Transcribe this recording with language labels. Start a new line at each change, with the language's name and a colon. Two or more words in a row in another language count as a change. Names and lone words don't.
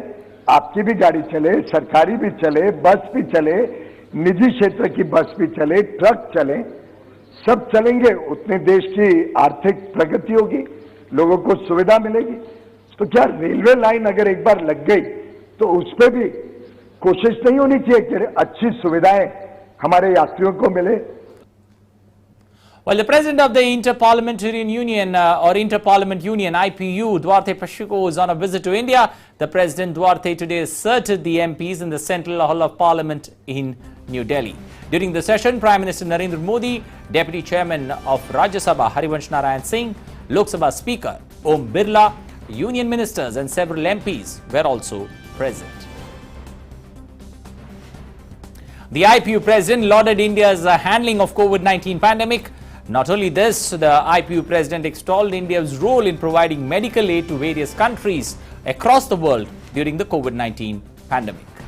Hindi: आपकी भी गाड़ी चले, सरकारी भी चले, बस भी चले, निजी क्षेत्र की बस भी चले, ट्रक चले, सब चलेंगे, उतने देश की आर्थिक प्रगति होगी, लोगों को सुविधा मिलेगी। तो क्या रेलवे लाइन अगर एक बार लग गई तो उस पर भी कोशिश नहीं होनी चाहिए कि अच्छी सुविधाएं हमारे यात्रियों को मिले?
English: Well, the president of the Inter-Parliamentarian Union or Inter-Parliament Union, IPU, Duarte Pacheco, is on a visit to India. The President Duarte today asserted the MPs in the Central Hall of Parliament in New Delhi. During the session, Prime Minister Narendra Modi, Deputy Chairman of Rajya Sabha Harivansh Narayan Singh, Lok Sabha Speaker Om Birla, Union Ministers and several MPs were also present. The IPU President lauded India's handling of COVID-19 pandemic. Not only this, the IPU President extolled India's role in providing medical aid to various countries across the world during the COVID-19 pandemic.